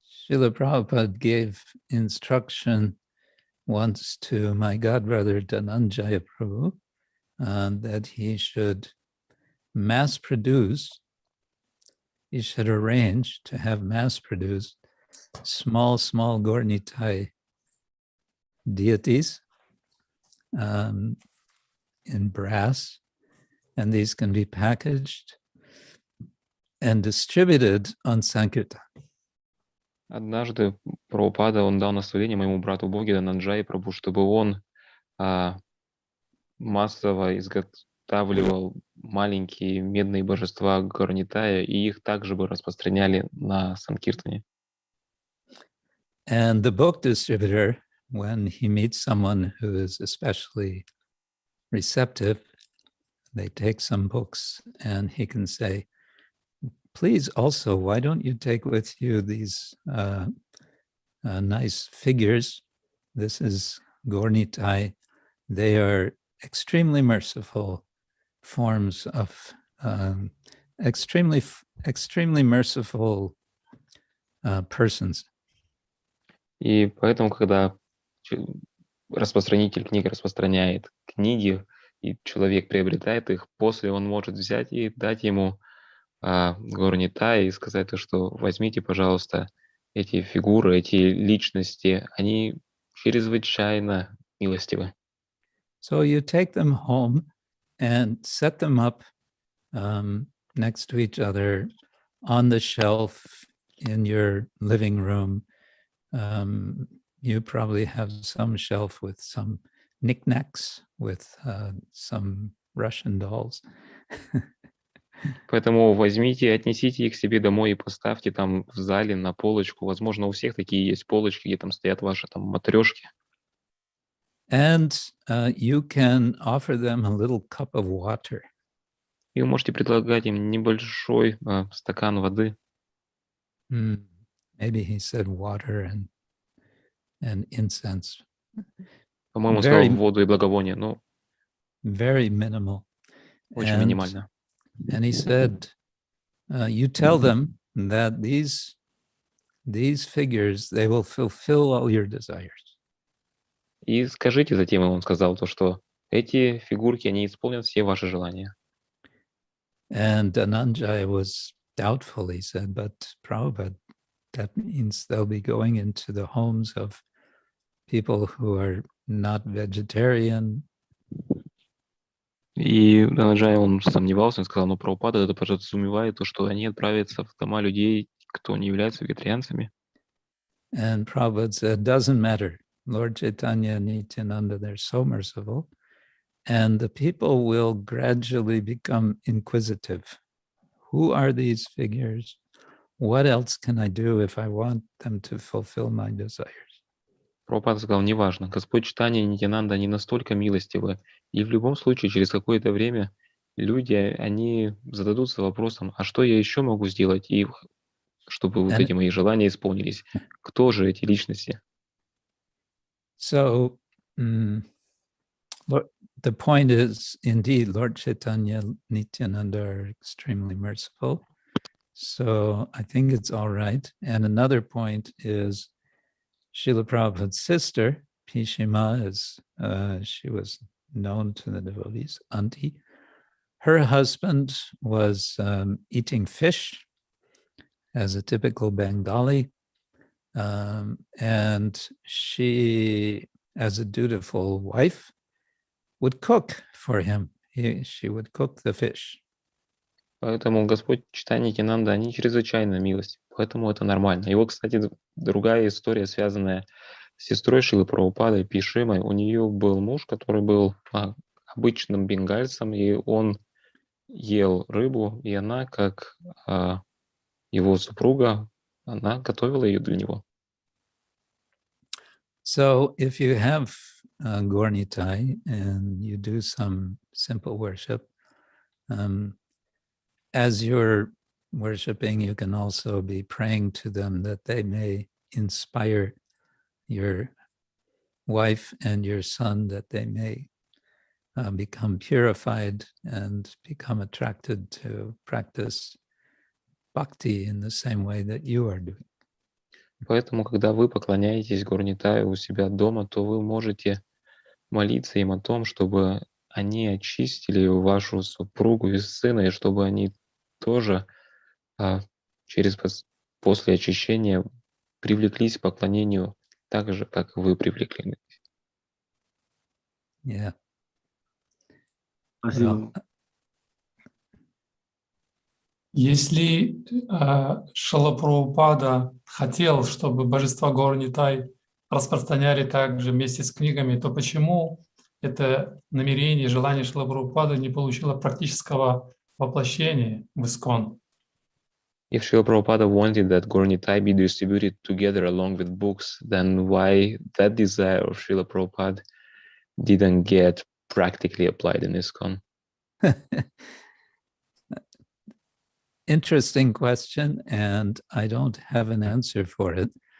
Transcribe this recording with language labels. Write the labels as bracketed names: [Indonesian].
[English] Srila Prabhupada gave instruction once to my godbrother Dhananjaya Prabhu that he should mass produce, he should arrange to have mass produced small Gornitai deities in brass, and these can be packaged and distributed on Sankirtana. [Russian] Однажды Прабхупада, он дал наставление моему брату Боги Дhananjaya Прабhu, чтобы он массово изготавливал маленькие медные божества Горнитая, и их также бы распространяли на Санкиртане. [English] And the book distributor, when he meets someone who is especially receptive, they take some books and he can say, please also, why don't you take with you these nice figures? This is Gornitai. They are extremely merciful forms of extremely merciful persons. [Russian] И поэтому, когда распространитель книг распространяет книги, и человек приобретает их, после он может взять и дать ему Горнитай и сказать то, что возьмите, пожалуйста, эти фигуры, эти личности, они чрезвычайно милостивы. [English] So you take them home and set them up next to each other on the shelf in your living room. You probably have some shelf with some knickknacks, with some Russian dolls. [Russian] Поэтому возьмите, отнесите их себе домой и поставьте там в зале на полочку. Возможно, у всех такие есть полочки, где там стоят ваши там матрешки. [English] And you can offer them a little cup of water. [Russian] И вы можете предлагать им небольшой стакан воды. [English] Maybe he said water and incense. [Russian] По-моему, он сказал воду и благовоние. Ну, [English] very minimal. [Russian] Очень минимально. [English] And he said, you tell them that these figures, they will fulfill all your desires. [Russian] И скажите затем, он сказал то, что эти фигурки, они исполнят все ваши желания. [English] And Dhananjaya was doubtful, he said, but Prabhupada, that means they'll be going into the homes of people who are not vegetarian. [Russian] И Данаджай, он сомневался, он сказал, но Прабхупада это подразумевает то, что они отправятся в дома людей, кто не является вегетарианцами. [English] And Prabhupada said, doesn't matter. Lord Chaitanya, Nityananda, they're so merciful. And the people will gradually become inquisitive. Who are these figures? What else can I do if I want them to fulfill my desires? [Russian] Прабхупада сказал, неважно, Господь Чайтанья и Нитьянанда, они настолько милостивы, и в любом случае через какое-то время люди, они зададутся вопросом, а что я еще могу сделать, и чтобы вот эти мои желания исполнились. Кто же эти личности? [English] So, the point is, indeed, Lord Chaitanya, Nityananda are extremely merciful. So I think it's all right. And another point is Srila Prabhupada's sister, Pishima, she was known to the devotees, Auntie. Her husband was eating fish as a typical Bengali. And she, as a dutiful wife, would cook for him. She would cook the fish. [Russian] Поэтому Господь Чайтанья и Нитьянанда, они чрезвычайно милостивы, поэтому это нормально. И вот, кстати, другая история, связанная с сестрой Шрилы Прабхупады, Пишимой. У нее был муж, который был обычным бенгальцем, и он ел рыбу, и она, как его супруга, она готовила ее для него. [English] So if you have Gornitai and you do some simple worship, as you're worshiping, you can also be praying to them that they may inspire your wife and your son, that they may become purified and become attracted to practice bhakti in the same way that you are doing. [Russian] Поэтому, когда вы поклоняетесь Горнитаю у себя дома, то вы можете молиться им о том, чтобы они очистили вашу супругу и сына, и чтобы они тоже после очищения привлеклись к поклонению так же, как вы привлекли. [English] Yeah. [Russian] Спасибо. Если Шрила Прабхупада хотел, чтобы божества Гаур-Нитай распространяли также вместе с книгами, то почему это намерение, желание Шрилы Прабхупады не получило практического воплощения в ISKCON? [English] If Srila Prabhupada wanted that Gaur-Nitai be distributed together along with books, then why that desire of Srila Prabhupada didn't get practically applied in ISKCON? Interesting question, and I don't have an answer for it.